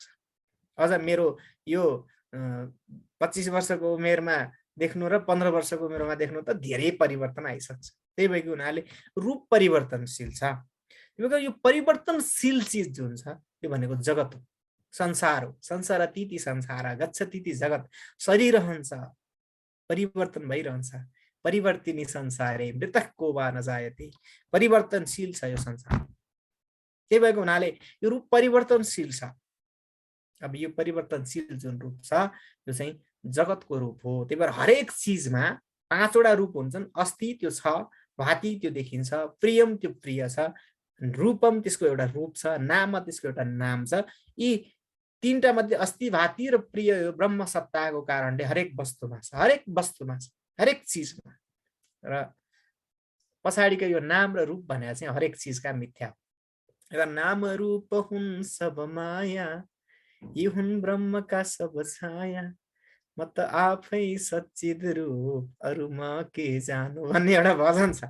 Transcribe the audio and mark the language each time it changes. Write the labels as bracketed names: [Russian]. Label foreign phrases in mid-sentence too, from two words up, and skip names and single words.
[Nepali] अझ मेरो यो 25 वर्षको उमेरमा देख्नु र 15 वर्षको उमेरमा देख्नु त धेरै परिवर्तन आइसक्छ। त्यही भएको हुनाले रूप परिवर्तनशील छ। यो परिवर्तनशील चिज जुन छ यो भनेको जगत हो, संसार हो। [Sanskrit] संसारतीति संसार गच्छतीति जगत। [Nepali] शरीर रहन्छ, परिवर्तन भइरहन्छ। [Sanskrit] परिवर्तिनी संसारे मृतको वा नजायते। [Nepali] परिवर्तनशील छ यो संसार। त्यही भएको हुनाले यो रूप परिवर्तनशील छ। अब यो परिवर्तनशील जुन रूप छ यो चाहिँ जगतको रूप हो। त्यही भएर हरेक चिजमा 5 वटा रूप हुन्छन्। अस्ति त्यो छ, भाति त्यो देखिन्छ, प्रियम त्यो प्रिय छ, रूपम त्यसको एउटा रूप छ, नाम त्यसको एउटा नाम छ। यी 3टा मध्ये अस्ति, भाति र प्रिय यो ब्रह्म सत्ताको कारणले हरेक वस्तुमा छ, हरेक वस्तुमा छ, हरेक चिजमा। र पछाडिको यो नाम र रूप भनेर चाहिँ हरेक चिजका मिथ्या। र नाम रूप हुन् सब माया, यी हुन् ब्रह्मका सब छाया, म त आफै सच्चित रूप अरु म के जानु भन्ने एउटा भजन छ।